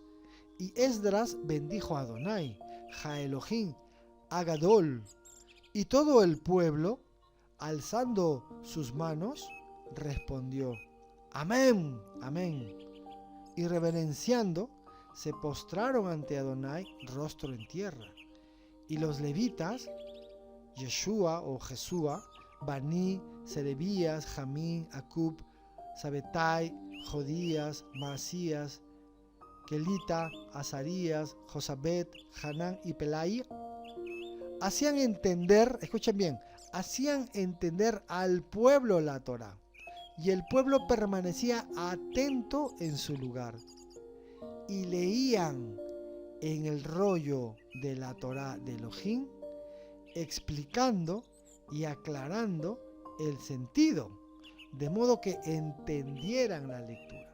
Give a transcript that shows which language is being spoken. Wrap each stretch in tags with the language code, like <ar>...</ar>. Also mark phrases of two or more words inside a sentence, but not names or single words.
<es>Y Esdras bendijo a Adonai,</es> <he>האלוהים הגדול,</he> <es>y todo el pueblo, alzando sus manos, respondió: Amén, amén. Y reverenciando, se postraron ante Adonai rostro en tierra. Y los levitas, Yeshua o Jesúa, Bani, Serebías, Jamín, Acub, Sabetai, Jodías, Maasías, Kelita, Azarías, Josabet, Hanán y Pelai, hacían entender, escuchen bien, hacían entender al pueblo la Torá, y el pueblo permanecía atento en su lugar, y leían en el rollo de la Torá de Elohim, explicando y aclarando el sentido, de modo que entendieran la lectura.</es>